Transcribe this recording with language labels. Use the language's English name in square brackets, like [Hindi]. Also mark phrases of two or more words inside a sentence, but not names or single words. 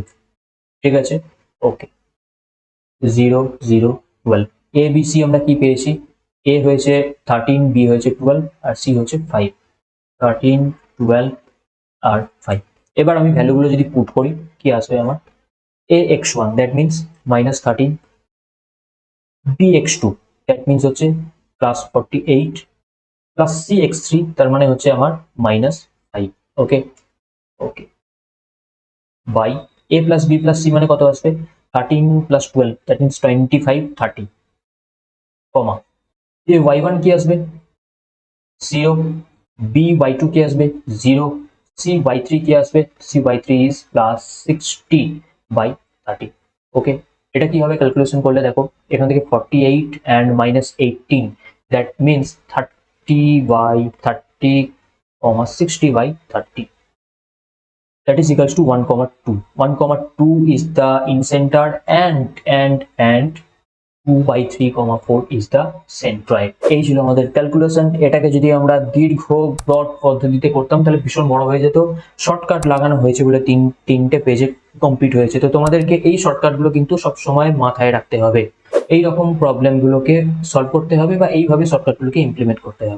[Bangla] ঠিক আছে, ওকে, 0 0 12। a b c আমরা কি পেয়েছি, a হয়েছে 13, b হয়েছে 12 আর c হচ্ছে 5। 13 12 আর 5। এবার আমি ভ্যালুগুলো যদি পুট করি কি আসবে আমার, [English] a x1 that means -13, b x2 that means [Bangla] হচ্ছে [English] +48 plus c x3 [Bangla] তার মানে হচ্ছে আমার -5। [English] okay okay, by a plus b plus c [Bangla] মানে কত আসবে, [English] 13 plus 12 that means 25 30 comma a y1 [Bangla] কি আসবে 0, b y2 কি আসবে 0, c y3 কি আসবে, [English] c y3 is +60 by 30. [Bangla] ওকে, এটা কিভাবে ক্যালকুলেশন করলে দেখো, এখান থেকে [English] 48 and -18 that means 30 by 30 60 by 30, that is equals to 1,2. 1,2 is the incenter and 2/3,4 is the centroid। [Bangla] এই ছিল আমাদের ক্যালকুলেশন। এটাকে যদি আমরা দীর্ঘ ব্রড পদ্ধতিতে করতাম তাহলে ভীষণ বড় হয়ে যেত। শর্টকাট লাগানো হয়েছে বলে তিনটে পেজে কমপ্লিট হয়েছে। তো তোমাদেরকে এই শর্টকাটগুলো কিন্তু সবসময় মাথায় রাখতে হবে, এই রকম [English] problems solve [Bangla] করতে হবে বা এইভাবে [English] shortcuts implement [Bangla] করতে হবে।